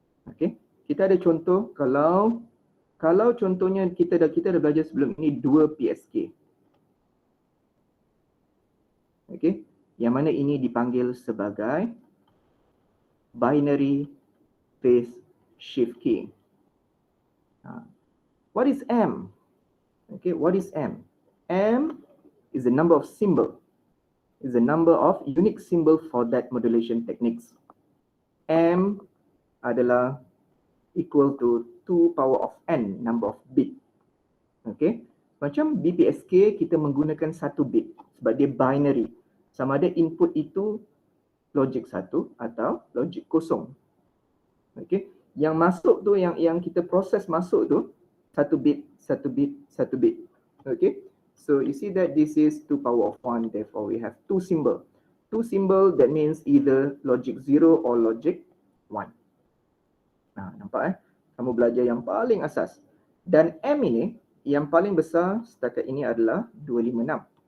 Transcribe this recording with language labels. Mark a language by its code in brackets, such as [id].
[ms] Okay, kita ada contoh kalau contohnya kita dah belajar sebelum ini 2 PSK. Okay, yang mana ini dipanggil sebagai binary phase shift keying. [en] What is M? Okay, what is M? M is the number of symbol, is the number of unique symbol for that modulation techniques. M adalah equal to 2 power of n number of bit. [ms] Okay, macam BPSK kita menggunakan 1 bit sebab dia binary. Sama ada input itu logik 1 atau logik kosong. Okay, yang masuk tu yang kita proses masuk tu 1 bit, 1 bit, 1 bit. [en] Okay, so you see that this is 2 power of 1, therefore we have 2 symbol. 2 symbol that means either logic 0 or logic 1. [ms] Nampak kamu belajar yang paling asas. Dan M ini yang paling besar setakat ini adalah 256.